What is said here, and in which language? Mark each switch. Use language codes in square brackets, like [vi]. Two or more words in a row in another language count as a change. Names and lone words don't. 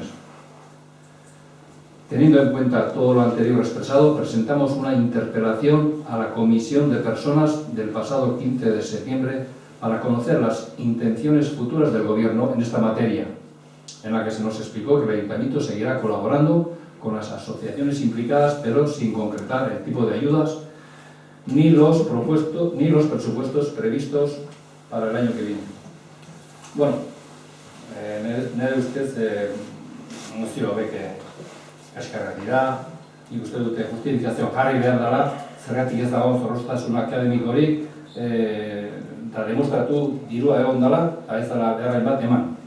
[es] Teniendo en cuenta todo lo anterior expresado, presentamos una interpelación a la Comisión de Personas del pasado 15 de septiembre para conocer las intenciones futuras del Gobierno en esta materia, en la que se nos explicó que el Ayuntamiento seguirá colaborando con las asociaciones implicadas, pero sin concretar el tipo de ayudas ni los presupuestos previstos para el año que viene. [eu] Bueno, nire ustez mozio hauek eskarrak dira, nik uste dute justifikazio jarri behar dela, zergatik ez dagoen zorroztasun akademikorik, eta demostratu dirua egon dela, eta ez dela beharren bat eman.